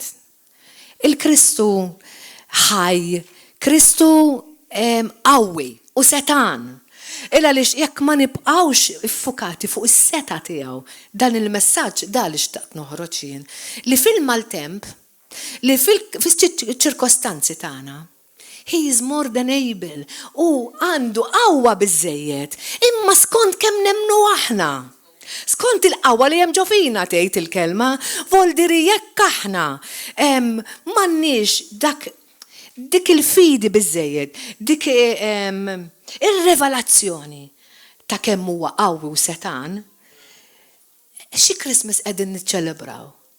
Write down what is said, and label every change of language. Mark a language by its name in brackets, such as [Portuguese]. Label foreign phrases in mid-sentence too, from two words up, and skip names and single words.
[Maltese] Il-Kristu ħaj, Kristu qawwi u setan. Illa lix jekk ma nibqgħux iffukati fuq is-seta tiegħu, dan il-messaġġ da li xtaqt noħroġ jien li fil-maltemp, li fil-ċirkostanzi tagħna, [English] he is more than able [Maltese] u għandu qawwa biżżejjed, imma skont kemm nemmnu aħna. Skont il-qawwa li hemm ġo fina tgħid il-kelma, voldiri jekk aħna m'għandniex dik il-fidi biżżejjed, dik ir-revelazzjoni ta' kemm huwa qawwi u setan, xi Christmas qegħdin niċċelebraw.